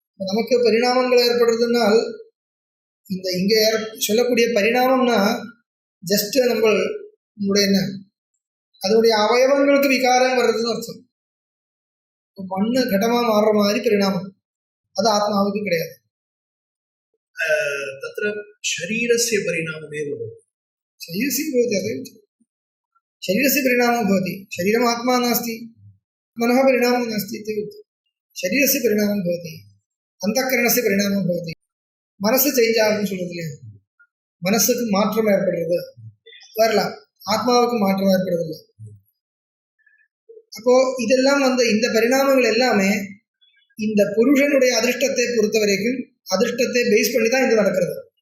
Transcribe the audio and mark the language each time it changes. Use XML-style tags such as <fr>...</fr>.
<ta>நமக்கு பரிணாமங்கள் ஏற்படுறதுனால் இந்த இங்க சொல்லக்கூடிய பரிணாமம்னா ஜஸ்ட் நம்மளுடைய என்ன, அதனுடைய அவயவங்களுக்கு விகாரம் வர்றதுன்னு அர்த்தம். மண்ணு கடமா மாறுற மாதிரி பரிணாமம், அது ஆத்மாவுக்கு கிடையாது.</ta> <sa>तत्र शरीरस्य परिणाममेव भवति, शरीरस्य भवति, शरीरस्य परिणामो भवति. शरीरम् आत्मा नास्ति, मनः परिणामो नास्ति इति उक्तं. शरीरस्य परिणामो भवति, अन्तःकरणस्य परिणामो भवति.</sa> <ta>மனசு சேஞ்ச் ஆகுதுன்னு சொல்றது இல்லையா? மனசுக்கு மாற்றம் ஏற்படுறது வரலாம், ஆத்மாவுக்கு மாற்றம் ஏற்படுறதில்லை. அப்போ இதெல்லாம் இந்த பரிணாமங்கள் எல்லாமே இந்த புருஷனுடைய அதிர்ஷ்டத்தை பொறுத்த வரைக்கும் அதிர்ஷ்டத்தை பேஸ் பண்ணி தான் இது நடக்கிறது.</ta>